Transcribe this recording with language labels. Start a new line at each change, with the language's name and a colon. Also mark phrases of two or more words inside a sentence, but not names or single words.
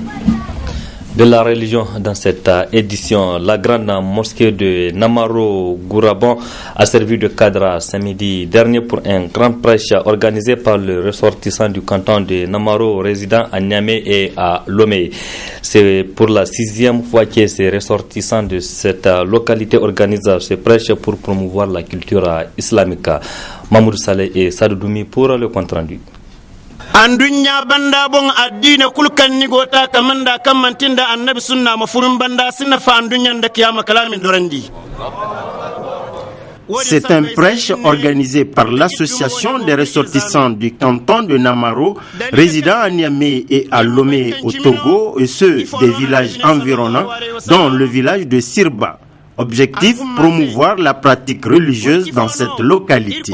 French: De la religion dans cette édition, la grande mosquée de Namaro-Gourabon a servi de cadre samedi dernier pour un grand prêche organisé par le ressortissant du canton de Namaro résidant à Niamey et à Lomé. C'est pour la 6e fois que ces ressortissants de cette localité organisent ce prêche pour promouvoir la culture islamique. Mahmoud Saleh et Sadoudoumi pour le compte rendu.
Zarma: Andunya banda bon addina kulkan ni gota kamanda kamantinda annabi sunna mafurin banda sinna fa andunya nda kiyama kalamin dorandi.
French: C'est un prêche organisé par l'association des ressortissants du canton de Namaro, résidant à Niamey et à Lomé au Togo, et ceux des villages environnants, dont le village de Sirba. Objectif, promouvoir la pratique religieuse dans cette localité.